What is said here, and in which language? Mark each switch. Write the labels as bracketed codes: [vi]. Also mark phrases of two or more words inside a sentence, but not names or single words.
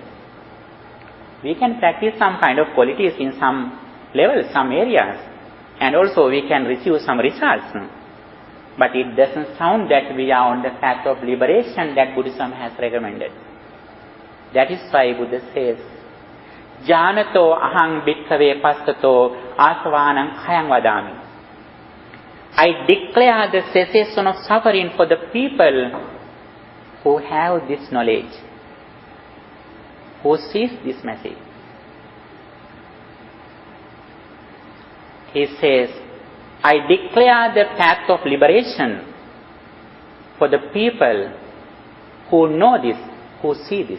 [en] We can practice some kind of qualities in some levels, some areas, and also we can receive some results. But it doesn't sound that we are on the path of liberation that Buddhism has recommended. That is why Buddha says, [pi] Janato ahang bhikkhave passato asvanang khayang vadami. [en] I declare the cessation of suffering for the people who have this knowledge, who sees this message. He says, I declare the path of liberation for the people who know this, who see this.